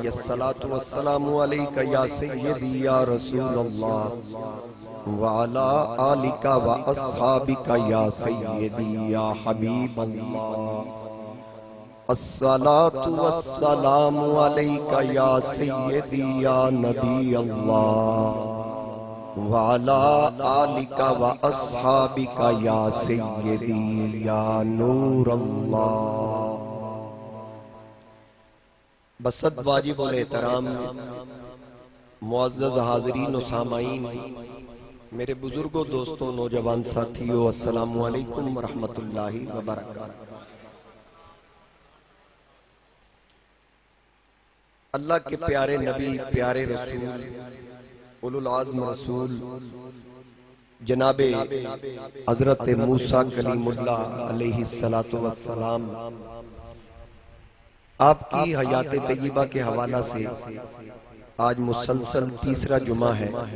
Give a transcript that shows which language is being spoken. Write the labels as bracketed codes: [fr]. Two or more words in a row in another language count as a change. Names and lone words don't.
[ar] الصلاة والسلام عليك يا سيدي يا رسول الله وعلى آلك وأصحابك يا سيدي يا حبيب الله. الصلاة والسلام عليك يا سيدي يا نبي الله وعلى آلك وأصحابك يا سيدي يا نور الله. [ur] بصد واجب الاحترام معزز حاضرین و سامعین، میرے بزرگو، دوستو، نوجوان ساتھیو, [ar] السلام عليكم ورحمة الله وبركاته. [ur] اللہ کے پیارے نبی، پیارے رسول, [ar] أولو العزم [ur] رسول جنابِ حضرت موسیٰ کلیم اللہ [ar] عليه الصلاة والسلام, [ur] آپ کی حیاتِ طیبہ کے حوالہ سے آج مسلسل تیسرا جمعہ ہے.